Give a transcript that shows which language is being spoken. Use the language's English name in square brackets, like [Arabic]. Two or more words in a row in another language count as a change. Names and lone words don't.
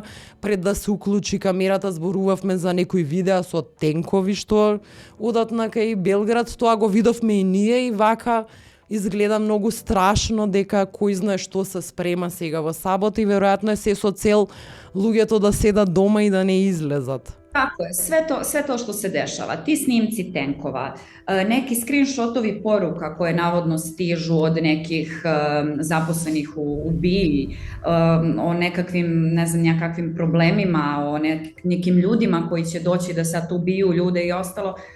[Macedonian] Пред да се уклучи камерата зборувавме за некои видеа со тенкови што одат на кај Белград, тоа го видовме и ние и вака изгледа многу страшно дека кој знае што се спрема сега во сабота и веројатно е се со цел луѓето да седат дома и да не излезат. [Serbian] Tako je, sve to što se dešava, ti snimci tenkova, neki screenshotovi poruka koje navodno stižu od nekih zaposlenih u BIA, o nekakvim, ne znam, nekakvim problemima, o nekim ljudima koji će doći da sad ubiju ljude i ostalo.